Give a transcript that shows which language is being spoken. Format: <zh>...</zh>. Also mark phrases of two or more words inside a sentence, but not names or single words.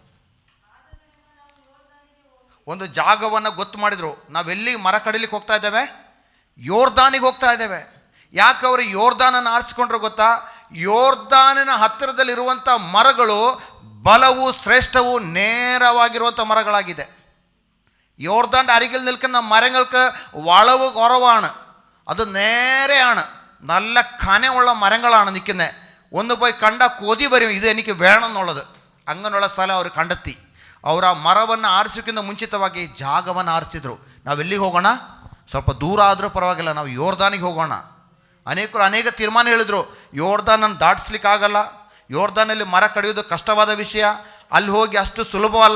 <kn>ಒಂದು ಜಾಗವನ್ನು ಗೊತ್ತು ಮಾಡಿದರು. ನಾವೆಲ್ಲಿ ಮರ ಕಡಿಲಿಕ್ಕೆ ಹೋಗ್ತಾ ಇದ್ದೇವೆ? ಯೋರ್ದಾನಿಗೆ ಹೋಗ್ತಾ ಇದ್ದೇವೆ. ಯಾಕೆ ಅವರು ಯೋರ್ದಾನನ್ನು ಆರಿಸಿಕೊಂಡ್ರು ಗೊತ್ತಾ? ಯೋರ್ದಾನಿನ ಹತ್ತಿರದಲ್ಲಿರುವಂಥ ಮರಗಳು ಬಲವು ಶ್ರೇಷ್ಠವು ನೇರವಾಗಿರುವಂಥ മരങ്ങളാಗಿದೆ.</kn> <ml>യോർദാൻ്റെ അരികിൽ നിൽക്കുന്ന മരങ്ങൾക്ക് വളവ് കുറവാണ്, അത് നേരെയാണ്, നല്ല കനമുള്ള മരങ്ങളാണ് നിൽക്കുന്നത്. ഒന്ന് പോയി കണ്ട കൊതി വരും ഇത് എനിക്ക് വേണം എന്നുള്ളത്. അങ്ങനെയുള്ള സ്ഥലം അവർ കണ്ടെത്തി.</ml> <kn>ಅವರು ಆ ಮರವನ್ನು ಆರಿಸೋಕ್ಕಿಂತ ಮುಂಚಿತವಾಗಿ ಜಾಗವನ್ನು ಆರಿಸಿದರು. ನಾವೆಲ್ಲಿಗೆ ಹೋಗೋಣ? ಸ್ವಲ್ಪ ದೂರ ಆದರೂ ಪರವಾಗಿಲ್ಲ, ನಾವು ಯೋರ್ದಾನಿಗೆ ಹೋಗೋಣ. ಅನೇಕರು ಅನೇಕ ತೀರ್ಮಾನ ಹೇಳಿದರು. ಯೋರ್ದಾನನ್ನು ದಾಟಿಸ್ಲಿಕ್ಕಾಗಲ್ಲ, ಯೋರ್ದಾನಲ್ಲಿ ಮರ ಕಡಿಯೋದು ಕಷ್ಟವಾದ ವಿಷಯ, ಅಲ್ಲಿ ಹೋಗಿ ಅಷ್ಟು ಸುಲಭವಲ್ಲ.</kn>